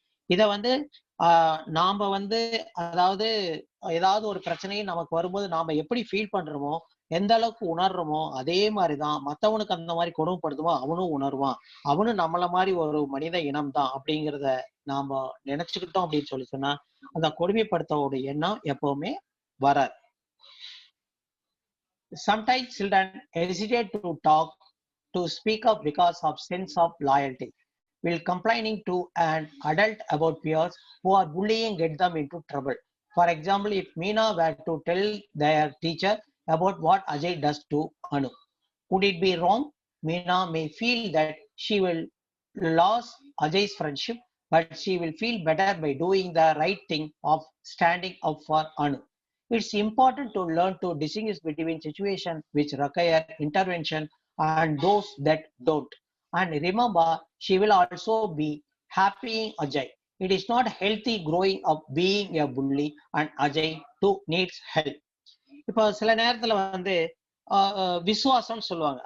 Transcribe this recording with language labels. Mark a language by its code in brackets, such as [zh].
[ta] இத வந்து நாம வந்து அதாவது ஏதாவது ஒரு பிரச்சனை நமக்கு வரும்போது நாம எப்படி ஃபீல் பண்றோமோ, எந்த அளவுக்கு உணர்றோமோ, அதே மாதிரிதான் மத்தவனுக்கு அந்த மாதிரி கொடுமைப்படுத்துமோ அவனும் உணர்வான். அவனும் நம்மள மாதிரி ஒரு மனித இனம் தான் அப்படிங்கிறத நாம நினைச்சுக்கிட்டோம் அப்படின்னு சொல்லி சொன்னா, அந்த கொடுமைப்படுத்தவோட எண்ணம் எப்பவுமே வராது. [en] Sometimes children hesitate to talk, to speak up because of sense of loyalty, while complaining to an adult about peers who are bullying get them into trouble. For example, if Meena were to tell their teacher about what Ajay does to Anu, would it be wrong? Meena may feel that she will lose Ajay's friendship, but she will feel better by doing the right thing of standing up for Anu. It's important to learn to distinguish between situations which require intervention and those that don't. And remember, she will also be happy Ajay. It is not healthy growing up being a bully and Ajay too needs help. [ta] இப்போ சில நேரத்துல வந்து விசுவாசம்னு சொல்லுவாங்க.